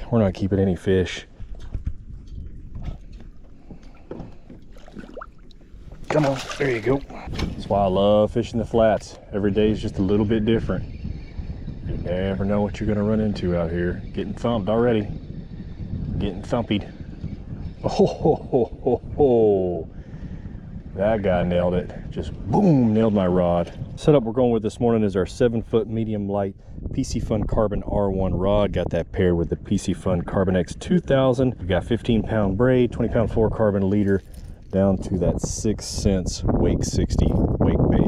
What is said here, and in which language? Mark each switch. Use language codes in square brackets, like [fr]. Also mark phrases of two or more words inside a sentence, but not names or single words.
[en] We're not keeping any fish. Come on, there you go. That's why I love fishing the flats. Every day is just a little bit different. You never know what you're gonna run into out here. Getting thumped already. Getting thumpied. Oh, ho, ho, ho, ho. That guy nailed it. Just boom, nailed my rod. Setup we're going with this morning is our 7-foot medium light PC Fun Carbon R1 rod. Got that paired with the PC Fun Carbon X 2000. We got 15-pound braid, 20-pound fluorocarbon leader, down to that 6 Cents Wake 60 wake bait.